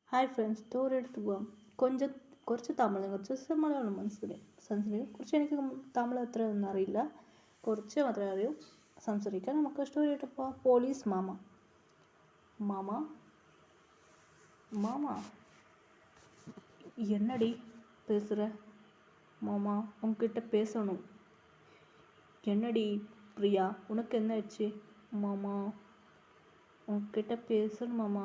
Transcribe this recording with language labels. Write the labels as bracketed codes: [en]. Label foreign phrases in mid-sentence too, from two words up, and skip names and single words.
[en] hi friends, [ml] ടൂറെടുത്ത് പോവാം. കുറച്ച് തമിഴ്, കുറച്ച് മലയാളം സംസാരിക്കും. കുറച്ച് എനിക്ക് തമിഴ് അത്ര ഒന്നും അറിയില്ല, കുറച്ച് മാത്രമേ അറിയൂ. സംസാരിക്കാം. നമുക്ക് സ്റ്റോറിയിട്ട് പോവാം. പോലീസ് മാമ. [ta] மாமா மாமா என்னடி பேசுகிற? மாமா உங்ககிட்ட பேசணும். என்னடி பிரியா, உனக்கு என்ன ஆச்சு? மாமா உங்ககிட்ட பேசணும் மாமா.